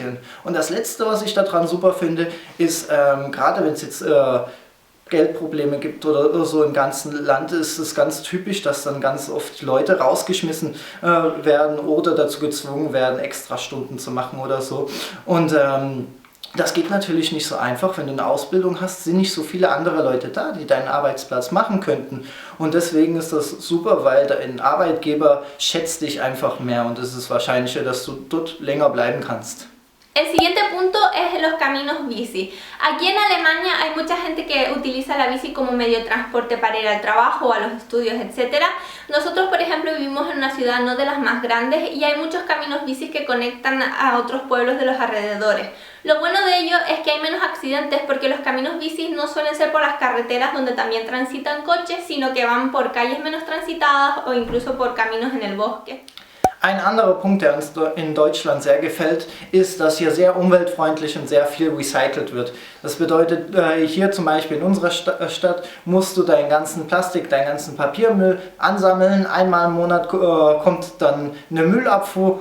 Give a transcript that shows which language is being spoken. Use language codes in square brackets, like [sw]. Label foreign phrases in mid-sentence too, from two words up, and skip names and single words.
[de] Und das Letzte, was ich daran super finde, ist, gerade wenn es jetzt Geldprobleme gibt oder so im ganzen Land, ist es ganz typisch, dass dann ganz oft Leute rausgeschmissen werden oder dazu gezwungen werden, Extrastunden zu machen oder so. Und das geht natürlich nicht so einfach. Wenn du eine Ausbildung hast, sind nicht so viele andere Leute da, die deinen Arbeitsplatz machen könnten. Und deswegen ist das super, weil dein Arbeitgeber schätzt dich einfach mehr und es ist wahrscheinlicher, dass du dort länger bleiben kannst. [es] El siguiente punto es los caminos bici. Aquí en Alemania hay mucha gente que utiliza la bici como medio de transporte para ir al trabajo, a los estudios, etc. Nosotros, por ejemplo, vivimos en una ciudad no de las más grandes y hay muchos caminos bicis que conectan a otros pueblos de los alrededores. Lo bueno de ello es que hay menos accidentes porque los caminos bicis no suelen ser por las carreteras donde también transitan coches, sino que van por calles menos transitadas o incluso por caminos en el bosque. [de] Ein anderer Punkt, der uns in Deutschland sehr gefällt, ist, dass hier sehr umweltfreundlich und sehr viel recycelt wird. Das bedeutet, hier zum Beispiel in unserer Stadt musst du deinen ganzen Plastik, deinen ganzen Papiermüll ansammeln. Einmal im Monat kommt dann eine Müllabfuhr.